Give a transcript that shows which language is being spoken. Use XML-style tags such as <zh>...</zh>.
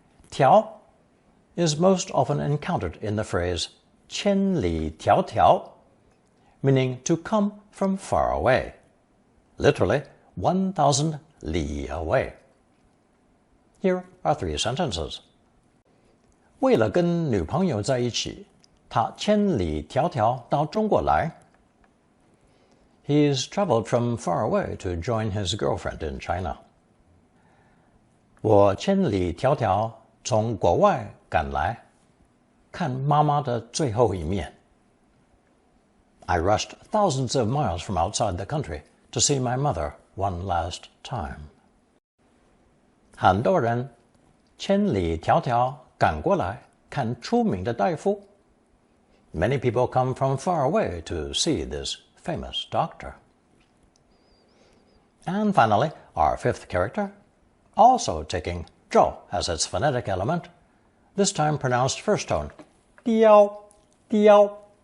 <en>调 is most often encountered in the phrase 千里迢迢, meaning to come from far away, literally 1,000 li away. Here are 3 sentences.</en> <zh>为了跟女朋友在一起，他千里迢迢到中国来。</zh> <en>He's traveled from far away to join his girlfriend in China.</en> <zh>我千里迢迢从国外赶来，看妈妈的最后一面。</zh> <en>I rushed thousands of miles from outside the country to see my mother one last time.</en> <zh>很多人千里迢迢赶过来看出名的大夫。</zh> <en>Many people come from far away to see this famous doctor. And finally, our 5th character, also taking 照 as its phonetic element, this time pronounced first tone, 雕, 雕.</en>